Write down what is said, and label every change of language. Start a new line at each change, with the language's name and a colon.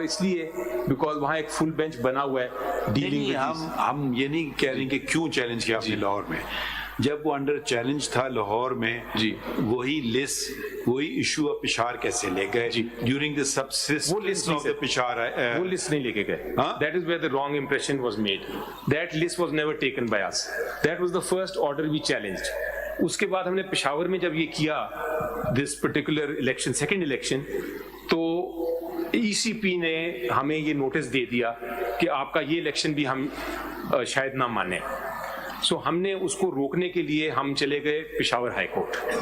Urdu: اس لیے بیکاز وہاں ایک فل بینچ بنا ہوا ہے ڈیلنگ. ہم یہ نہیں کہہ رہے کہ کیوں چیلنج کیا آپ نے لاہور میں. جب وہ انڈر چیلنج تھا لاہور میں, وہی لسٹ, وہی ایشو آف پشاور کیسے لے گئے
English: During the subsistence of the Peshawar.
Urdu: وہ لسٹ نہیں لے کے گئے.
English: That is where the wrong impression was made. That list was never taken by us. That was the first order we challenged.
Urdu: اس کے بعد ہم نے پشاور میں جب یہ کیا
English: this particular election, second election,
Urdu: تو ECP نے ہمیں یہ نوٹس دے دیا کہ آپ کا یہ الیکشن بھی ہم شاید نہ مانیں. سو ہم نے اس کو روکنے کے لیے ہم چلے گئے پشاور ہائی کورٹ.